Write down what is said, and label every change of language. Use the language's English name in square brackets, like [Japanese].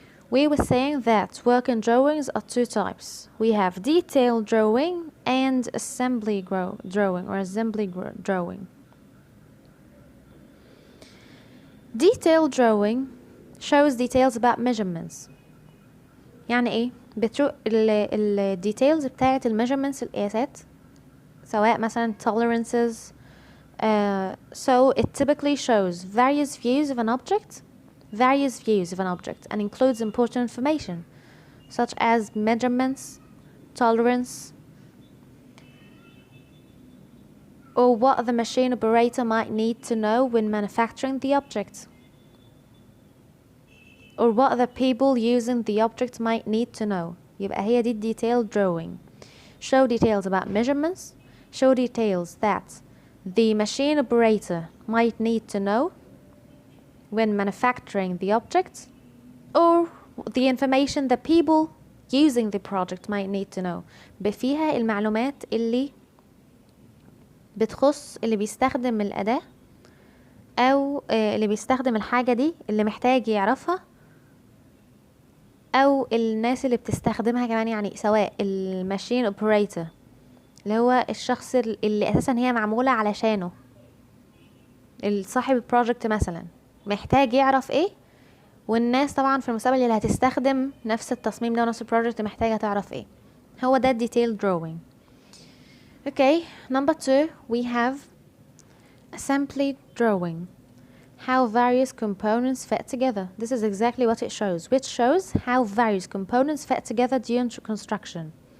[English] We were saying that working drawings are two types. We have detailed drawing and assembly drawing. Detailed drawing shows details about measurements. [Arabic] يعني ايه؟ بتروح ال details بتاعة الميجرمنتس القياسات، سواء مثلا tolerances. [English] So it typically shows various views of an object and includes important information such as measurements, tolerance, or what the machine operator might need to know when manufacturing the object, or what the people using the object might need to know. [Arabic] يبقى هي دي detailed drawing. [English] Show details about measurements, show details that the machine operator might need to know when manufacturing the object, or the information the people using the project might need to know. [Arabic] بفيها المعلومات اللي بتخص اللي بيستخدم الأداة أو اللي بيستخدم الحاجة دي اللي محتاج يعرفها، أو الناس اللي بتستخدمها كمان، يعني سواء الماشين اوبريتور اللي هو الشخص اللي أساسا هي معمولة علشانه، صاحب البروجكت مثلا محتاج يعرف ايه، والناس طبعا في المستقبل اللي هتستخدم نفس التصميم ده ونفس البروجكت محتاجة تعرف ايه. هو ده [English] detailed drawing. Okay, number 2 we have assembly drawing. How various components fit together. This is exactly what it shows, which shows how various components fit together during construction.